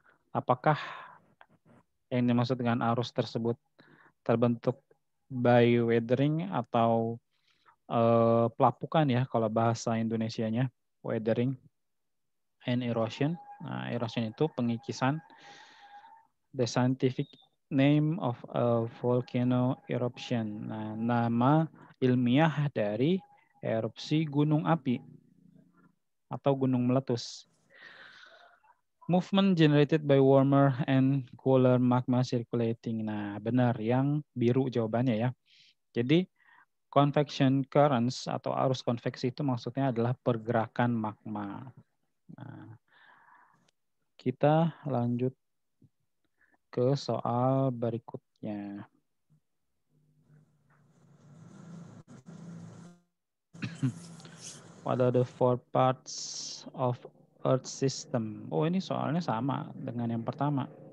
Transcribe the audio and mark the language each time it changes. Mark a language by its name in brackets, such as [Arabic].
[Indonesian] Apakah yang dimaksud dengan arus tersebut terbentuk [English] by weathering [Indonesian] atau pelapukan ya kalau bahasa Indonesianya, [English] weathering and erosion. [Indonesian] Nah, erosion itu pengikisan. [English] The scientific name of a volcano eruption. [Indonesian] Nah, nama ilmiah dari erupsi gunung api atau gunung meletus. [English] Movement generated by warmer and cooler magma circulating. [Indonesian] Nah, benar yang biru jawabannya ya. Jadi convection currents atau arus konveksi itu maksudnya adalah pergerakan magma. Nah, kita lanjut ke soal berikutnya. [English] What are the four parts of Earth system? [Indonesian] Oh, ini soalnya sama dengan yang pertama.